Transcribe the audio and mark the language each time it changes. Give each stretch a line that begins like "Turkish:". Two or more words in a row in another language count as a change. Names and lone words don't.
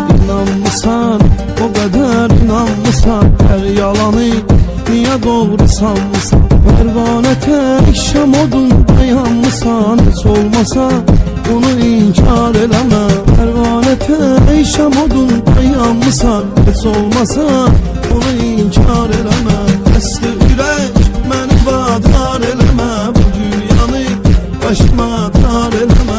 Turkish: inanmısan, o kadar inanmısan, her yalanı niye doğru sanmısan? Pervane tek şam odunda yanmısan, hiç olmasa bunu inkar eleme. Pervane tek şam odunda yanmısan, hiç olmasa bunu inkar eleme.
Azerbaijani: Esli ürək məni vadar eləmə, bu dünyanı başıma dar eləmə.